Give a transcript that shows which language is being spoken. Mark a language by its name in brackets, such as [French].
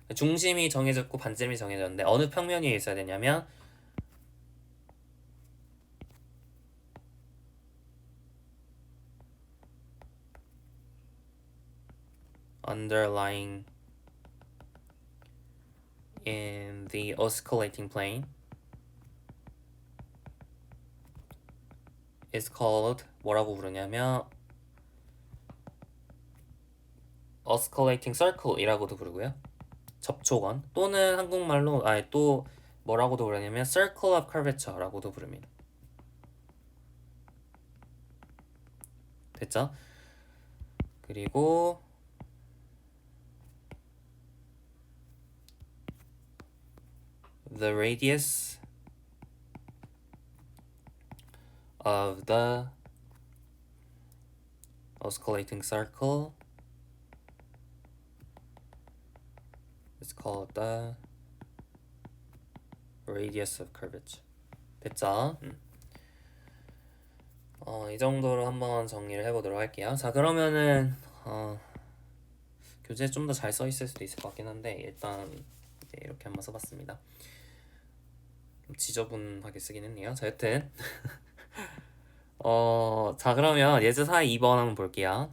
[Korean] 중심이 정해졌고 반지름이 정해졌는데 어느 평면 위에 있어야 되냐면 [English] underlying in the oscillating plane is called [Korean] 뭐라고 부르냐면 oscillating circle이라고도 부르고요. 접촉원 또는 한국말로 또 뭐라고도 부르냐면 [English] circle of curvature [Korean] 라고도 부릅니다. 됐죠? [English] 그리고 the radius of the oscillating circle is called the radius of curvature. [Korean] 됐죠? 이 정도로 한번 정리를 해보도록 할게요. 자, 그러면은 교재 좀 더 잘 써 있을 수도 있을 것 같긴 한데 일단 이렇게 한번 써봤습니다. 좀 지저분하게 쓰긴 했네요. 자, 여튼 자, 그러면 예제사 2번 한번 볼게요.